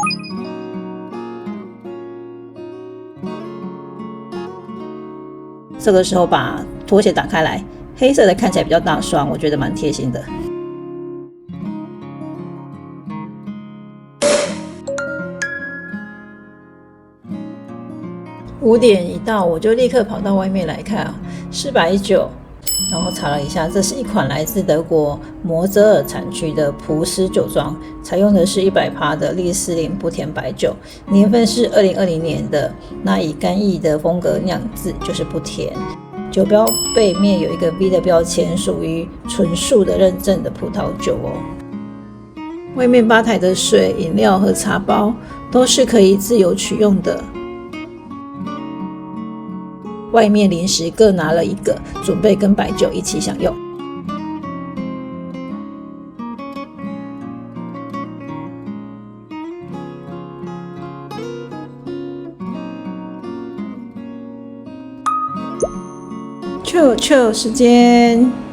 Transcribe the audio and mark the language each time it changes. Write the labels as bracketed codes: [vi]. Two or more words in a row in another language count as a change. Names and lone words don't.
[zh] 這個時候把拖鞋打開來，黑色的看起來比較大雙，我覺得蠻貼心的。5點一到，我就立刻跑到外面來看是白酒，然後查了一下，這是一款來自德國摩泽爾產區的普斯酒莊，採用的是100%的利斯林不甜白酒，年份是2020年的，那以干邑的風格釀制，就是不甜。酒標背面有一個 V 的標籤，屬於純樹的認證的葡萄酒哦。外面吧台的水、飲料和茶包都是可以自由取用的。外面零食各拿了1個，準備跟白酒一起享用。chill 時間。